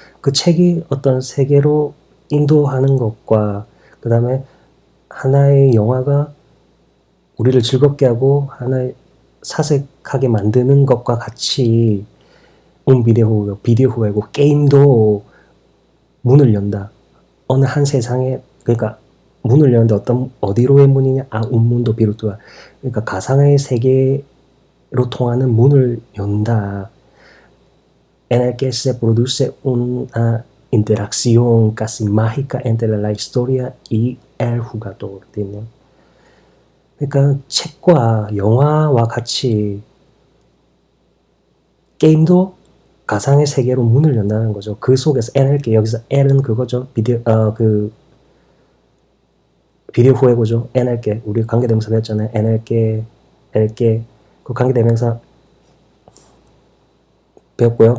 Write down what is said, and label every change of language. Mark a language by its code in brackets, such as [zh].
[ko] 그 책이 어떤 세계로 인도하는 것과 그 다음에 하나의 영화가 우리를 즐겁게 하고 하나의 사색하게 만드는 것과 같이 비디오 후회고 게임도 문을 연다. 어느 한 세상에, 그러니까 문을 여는데 어디로의 문이냐? [es] un mundo virtual. [ko] 그러니까 가상의 세계로 통하는 문을 연다. [es] En el que se produce una interacción casi mágica entre la historia y el jugador. [ko] 그러니까 책과 영화와 같이 게임도 가상의 세계로 문을 연다는 거죠. 그 속에서 [es] en el que, [ko] 여기서 el은 그거죠. 비디오 후회고죠. [es] en el que, [ko] 우리 관계대명사 배웠잖아요. en el que, 그 관계대명사 배웠고요.